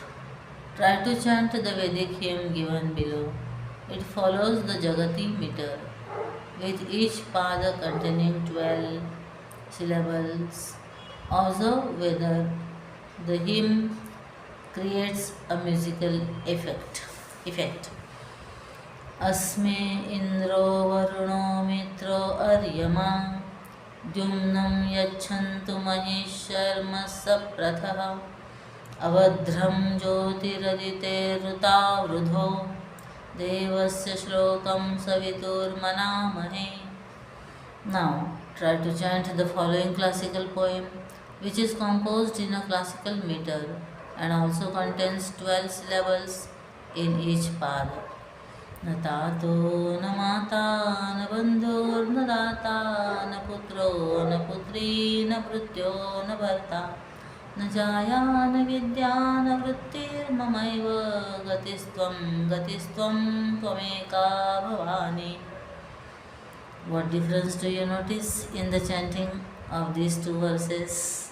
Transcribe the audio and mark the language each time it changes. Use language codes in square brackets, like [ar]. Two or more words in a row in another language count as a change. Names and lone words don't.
[en] Try to chant the Vedic hymn given below. It follows the Jagati meter, with each pada containing 12 syllables. Observe whether the hymn creates a musical effect. [sa] Asme Indro Varuno Mitro Aryama Dyumnam Yachantu Mahesharma Sapratha Avadhram Jyotiradite Rutavruddho Devasya Shlokam Savitur Manamahe. [en] Now try to chant the following classical poem, which is composed in a classical meter and also contains 12 syllables in each pada. [sa] Na tato na mata na bandhur na data na putro na putri na prutyo na bharta na jaya na vidya na vrittir mamaiva gatistvam tvameka bhavani. [en] What difference do you notice in the chanting of these two verses?